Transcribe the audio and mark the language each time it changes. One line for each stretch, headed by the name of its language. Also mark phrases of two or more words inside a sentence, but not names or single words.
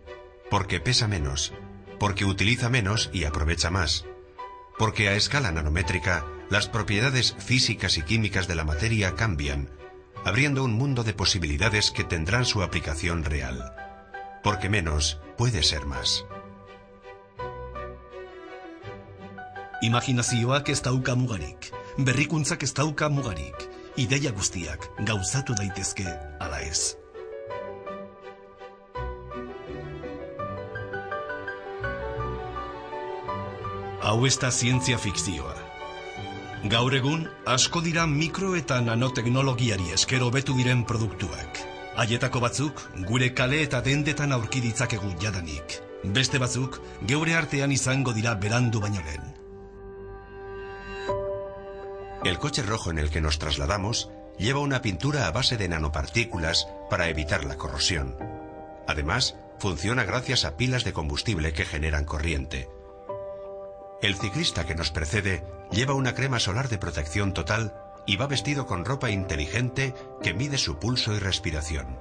Spanish: Porque pesa menos, porque utiliza menos y aprovecha más. Porque a escala nanométrica, las propiedades físicas y químicas de la materia cambian, abriendo un mundo de posibilidades que tendrán su aplicación real. Porque menos puede ser más.
Basque: Imaginazioak ez dauka mugarik, berrikuntzak ez dauka mugarik, ideia guztiak gauzatu daitezke ala ez. Hau ez da zientzia fikzioa. Gaur egun, asko dira mikro eta nanoteknologiari esker hobetu diren produktuak. Haietako batzuk, gure kale eta dendetan aurki ditzakegu jadanik. Beste batzuk, geure artean izango dira berandu baino lehen.
Spanish: El coche rojo en el que nos trasladamos lleva una pintura a base de nanopartículas para evitar la corrosión. Además, funciona gracias a pilas de combustible que generan corriente. El ciclista que nos precede lleva una crema solar de protección total y va vestido con ropa inteligente que mide su pulso y respiración.